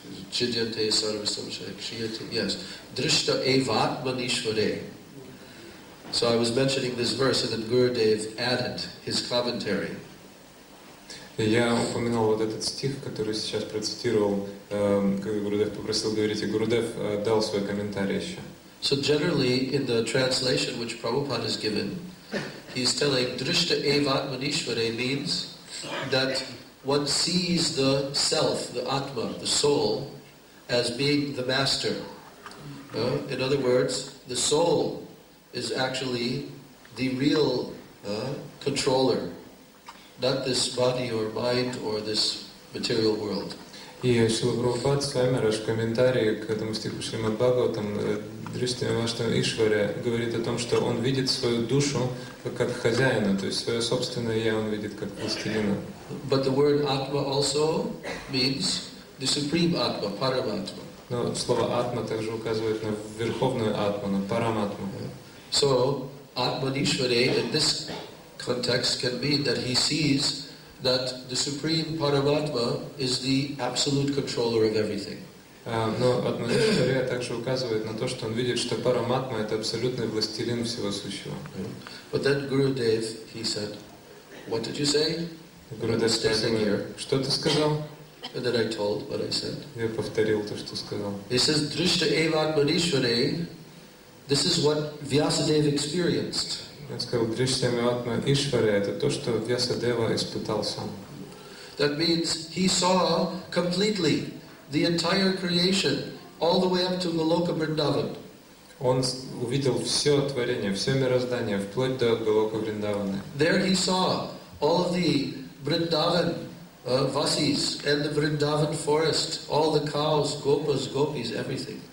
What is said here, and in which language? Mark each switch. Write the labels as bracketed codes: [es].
[sa] Chidyante sarvasamshaya kshiyate. Yes. Drishta evatmanishvare. [en] So I was mentioning this verse, and then Gurudev added his commentary. [ru] Я упомянул вот этот стих, который сейчас процитировал, когда Гурудев попросил говорить, и Гурудев дал свой комментарий еще. [en] So generally, in the translation which Prabhupada has given, he's telling [sa] Drishta evatmanishvare [en] means that one sees the self, the Atma, the soul, as being the master. In other words, the soul is actually the real controller, not this body or mind or this material world. [ru] И Шрила Прабхупад Свамираш в комментарии к этому стиху Шримад Бхагаватам Дриштхи Вашна Ишваре говорит о том, что он видит свою душу как хозяина, то есть свое собственное «я» он видит как властелина. [en] But the word Atma also means the supreme Atma, Paramatma. [ru] Но слово «атма» также указывает на верховную атму, на параматму. [en] So, Atmanishvare in this context can mean that he sees that the supreme Paramatma is the absolute controller of everything. [ru] Но Атманишвария также указывает на то, что он видит, что Параматма — это абсолютный властелин всего сущего. [en] But then Gurudev, he said, what did you say? [ru] Гурудев [en] Standing here. [ru] Что ты сказал? [en] And then I told what I said. [ru] Я повторил то, что сказал. [en] He says, [sa] Drishta eva Atmanishvare, [en] this is what Vyasadeva experienced. [ru] Он сказал, [sa] Дриштхами Атма Ишваре [ru] — это то, что Вьясадева испытал сам. [en] That means he saw completely the entire creation, all the way up to Goloka Vrindavan. [ru] Он увидел все творение, все мироздание, вплоть до Галока Вриндаваны. [en] There he saw all of the Vrindavan Vasis and the Vrindavan forest, all the cows, gopas, gopis, everything.